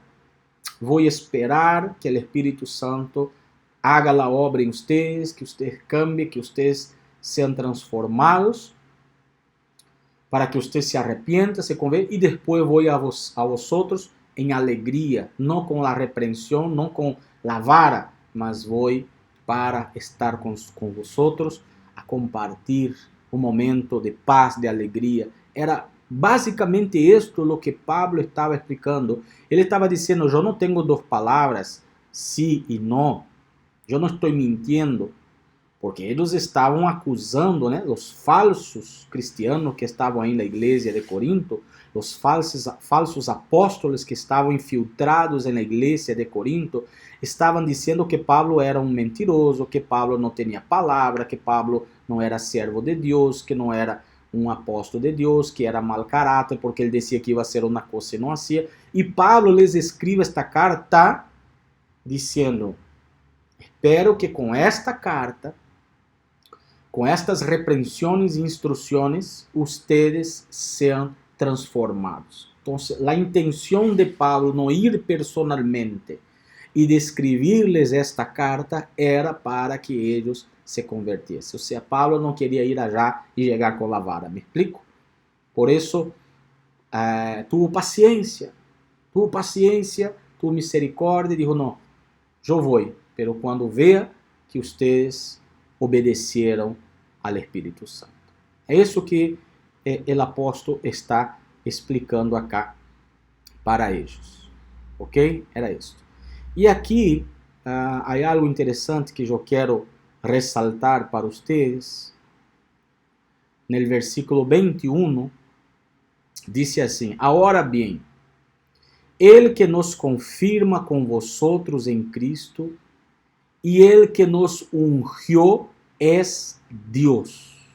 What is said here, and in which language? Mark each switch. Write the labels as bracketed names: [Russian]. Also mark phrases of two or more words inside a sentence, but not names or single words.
[Portuguese] Vou esperar que o Espírito Santo haga a obra em vocês, que vocês cambiem, que vocês sejam transformados, para que vocês se arrepientam, se convertam, e depois vou a vosotros em alegria, não com a repreensão, não com a vara, mas vou para estar com vosotros, a compartir um momento de paz, de alegria. Era basicamente isto o que Pablo estava explicando. Ele estava dizendo, eu não tenho duas palavras, sim e não. Eu não estou mentindo, porque eles estavam acusando, né, os falsos cristianos que estavam aí na igreja de Corinto, os falsos apóstolos que estavam infiltrados na igreja de Corinto, estavam dizendo que Pablo era um mentiroso, que Pablo não tinha palavra, que Pablo não era servo de Deus, que não era um apóstolo de Deus, que era mal caráter, porque ele dizia que ia ser uma coisa e não hacía. E Pablo les escreve esta carta dizendo, espero que com esta carta, com estas repreensões e instruções, ustedes sejam transformados. Então, a intenção de Pablo não ir personalmente e de escrever-lhes esta carta era para que eles se convertessem. Ou seja, Pablo não queria ir allá e chegar com a vara, [Spanish] ¿me explico? [Portuguese] Por isso, [Spanish] tuvo paciencia, tuvo misericordia y dijo, no, yo voy, pero cuando vea que ustedes obedecieron al Espíritu Santo. [Portuguese] É isso que o apóstolo está explicando acá para eles. Ok? Era isso. E aqui há algo interessante que eu quero ressaltar para vocês. No versículo 21, diz assim: Agora bem, Ele que nos confirma com vosotros em Cristo e Ele que nos ungió é Deus.